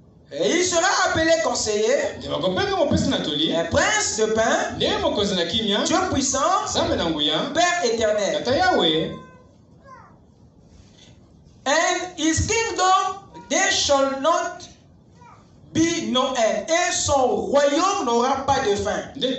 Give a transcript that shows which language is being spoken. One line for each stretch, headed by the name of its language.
French: Et il sera appelé conseiller, un prince de paix, Dieu puissant, Père éternel.
English: And his kingdom there shall not be no end.
French: Et son royaume n'aura pas de fin.